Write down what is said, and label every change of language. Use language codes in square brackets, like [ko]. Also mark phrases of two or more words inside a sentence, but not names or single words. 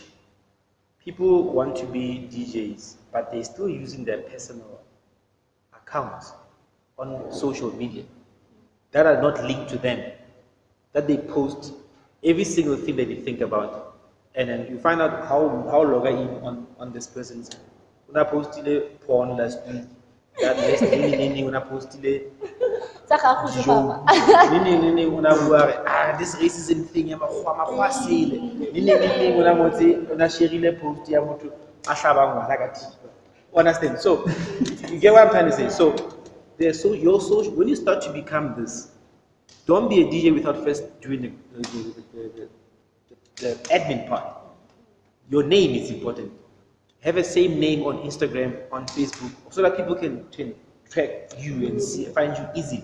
[en] People want to be DJs, but they're still using their personal accounts on social media that are not linked to them, that they post every single thing that you think about. And then you find out how log in on this person's. Una posted porn last week. That last [tn] nini una posted nini una buare [en] this racism thing [tn] ya makgwa sele nini una motse una shareile post ya motho a hlabang ngwana ka thipa. [en] Understand? So you get what I'm trying to say. So there's your social, when you start to become this, don't be a DJ without first doing the admin part. Your name is important. Have a same name on Instagram, on Facebook, so that people can track you and find you easily.